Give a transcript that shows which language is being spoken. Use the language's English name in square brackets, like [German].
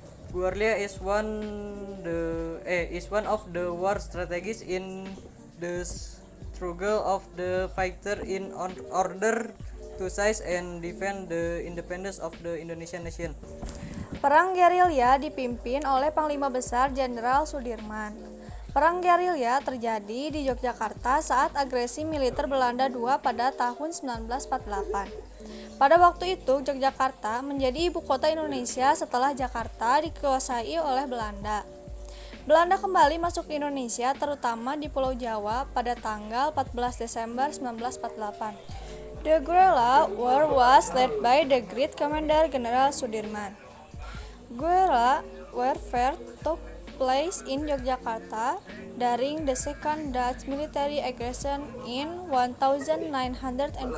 [English] Guerrilla is one of the war strategies in the struggle of the fighter in order to seize and defend the independence of the Indonesian nation. [Indonesian] Perang gerilya dipimpin oleh Panglima Besar Jenderal Sudirman. Perang gerilya terjadi di Yogyakarta saat agresi militer Belanda II pada tahun 1948. Pada waktu itu, Yogyakarta menjadi ibu kota Indonesia setelah Jakarta dikuasai oleh Belanda. Belanda kembali masuk ke Indonesia, terutama di Pulau Jawa pada tanggal 14 Desember 1948. [English] The guerrilla war was led by the great commander General Sudirman. Guerrilla warfare took place in Yogyakarta during the second Dutch military aggression in 1948.